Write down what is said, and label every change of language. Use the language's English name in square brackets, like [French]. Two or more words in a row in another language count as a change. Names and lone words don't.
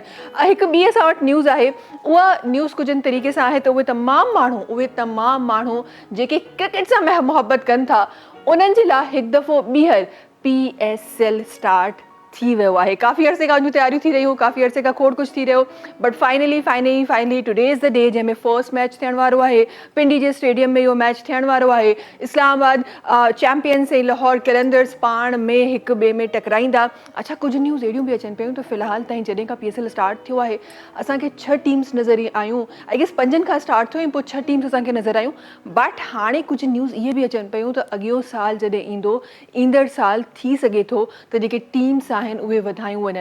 [Sindhi] हिकु ॿी असां वटि न्यूज़ आहे, उहा न्यूज़ कुझु इन तरीक़े सां आहे त उहे तमामु माण्हू जेके क्रिकेट सां मुहबत कनि था उन्हनि जे लाइ हिकु दफ़ो ॿीहर PSL स्टार्ट थी वियो आहे। काफ़ी अरसे खां जूं तयारियूं थी रहियूं, काफ़ी अरसे खां खोड़ कुझु थी रहियो, [English] But finally today is the day जंहिंमें first match [Sindhi] थियण वारो आहे। पिंडी जे स्टेडियम में इहो मैच थियण वारो आहे। इस्लामाबाद चैंपियंस ऐं लाहौर कलंदर्स पाण में हिक ॿिए में टकराईंदा। अच्छा, कुझु न्यूज़ अहिड़ियूं बि अचनि पियूं त फ़िलहाल ताईं जॾहिं खां PSL स्टार्ट थियो आहे असांखे 6 टीम्स नज़र आयूं। [English] I guess [Sindhi] 5 खां स्टार्ट थियो ऐं पोइ 6 टीम्स असांखे नज़र आयूं। बट हाणे कुझु न्यूज़ इहे बि अचनि पियूं त अॻियो साल जॾहिं ईंदो, ईंदड़ साल थी सघे थो त जेके टीम्स आहिनि उहे वधायूं वञनि।